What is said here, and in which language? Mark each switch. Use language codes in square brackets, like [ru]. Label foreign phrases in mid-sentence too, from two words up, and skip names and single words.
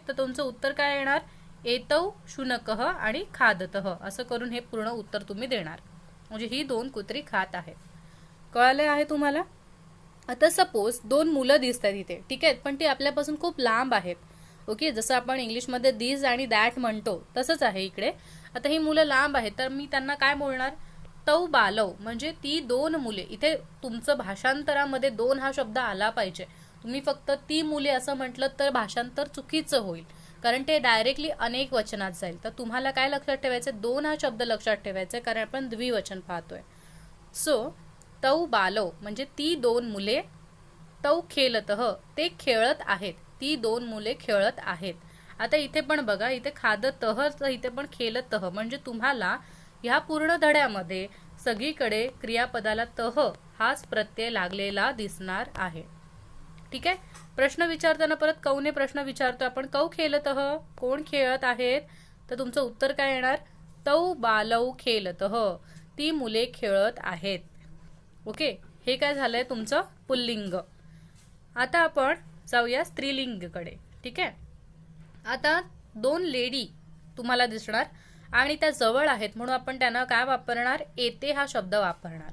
[mr] तर तुमचं उत्तर काय येणार? [sa] एतौ शुनकः [mr] आणि खादतः असं करून हे पूर्ण उत्तर तुम्ही देणार. म्हणजे ही 2 कुत्री खात आहेत. कळाले आहे तुम्हाला? आता सपोज 2 मुलं दिसतात इथे. ठीक आहे. पण ती आपल्यापासून खूप लांब आहेत. ओके. जसं आपण इंग्लिशमध्ये दिस आणि दॅट म्हणतो तसंच आहे इकडे. आता ही मुलं लांब आहेत तर मी त्यांना काय बोलणार? [sa] तौ बालौ [mr] म्हणजे ती 2 मुले. इथे तुमचं भाषांतरामध्ये 2 हा शब्द आला पाहिजे. तुम्ही फक्त ती मुले असं म्हटलं तर भाषांतर चुकीचं होईल, कारण ते डायरेक्टली अनेक वचनात जाईल. तर तुम्हाला काय लक्षात ठेवायचं? 2 हा शब्द लक्षात ठेवायचा, कारण आपण द्विवचन पाहतोय. सो [sa] तौ बालौ [mr] म्हणजे ती 2 मुले. [sa] तौ खेलतः [mr] ते खेळत आहेत. ती 2 मुले खेळत आहेत. आता इथे पण बघा इथे खादतः, इथे पण खेलतः. म्हणजे तुम्हाला ह्या पूर्ण धड्यामध्ये सगळीकडे क्रियापदाला तह हाच प्रत्यय लागलेला दिसणार आहे. ठीक आहे. प्रश्न विचारताना परत कौने प्रश्न विचारतो आपण, [sa] कौ खेलतः, [mr] कोण खेळत आहेत, तर तुमचं उत्तर काय येणार, [sa] तौ बालौ खेलतः, [mr] ती मुले खेळत आहेत. ओके, हे काय झालंय तुमचं पुल्लिंग. आता आपण जाऊया स्त्रीलिंगकडे. ठीक आहे, आता 2 लेडी तुम्हाला दिसणार आणि त्या जवळ आहेत म्हणून आपण त्यांना काय वापरणार, येते हा शब्द वापरणार.